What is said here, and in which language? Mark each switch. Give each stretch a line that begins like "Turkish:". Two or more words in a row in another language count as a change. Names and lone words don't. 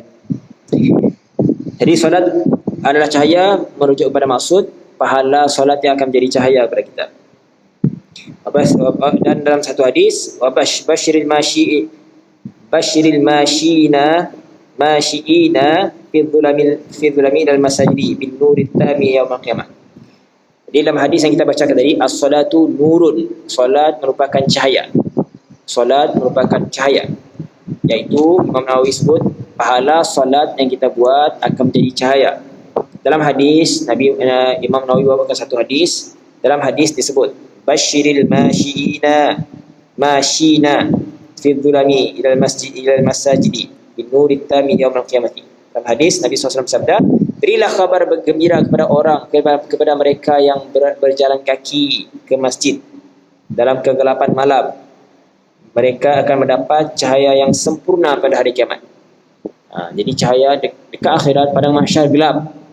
Malay: Jadi solat adalah cahaya, merujuk kepada maksud pahala solat yang akan menjadi cahaya kepada kita. Dan dalam satu hadis,
Arabic: بشر المشائين في الظلم إلى المساجد بالنور التام يوم القيامة.
Malay: Di dalam hadis yang kita bacakan tadi,
Arabic: الصلاة نور,
Malay: solat merupakan cahaya. Solat merupakan cahaya, iaitu Imam Nawawi sebut pahala solat yang kita buat akan menjadi cahaya. Dalam hadis Imam Nawawi bawakan satu hadis. Dalam hadis disebut
Arabic: بشر المشائين في الظلم إلى المساجد بالنور التام يوم القيامة.
Malay: Dalam hadis Nabi SAW bersabda, berilah kabar bergembira kepada orang, kepada mereka yang berjalan kaki ke masjid dalam kegelapan malam. Mereka akan mendapat cahaya yang sempurna pada hari kiamat. Jadi cahaya dekat akhirat, padang mahsyar gelap.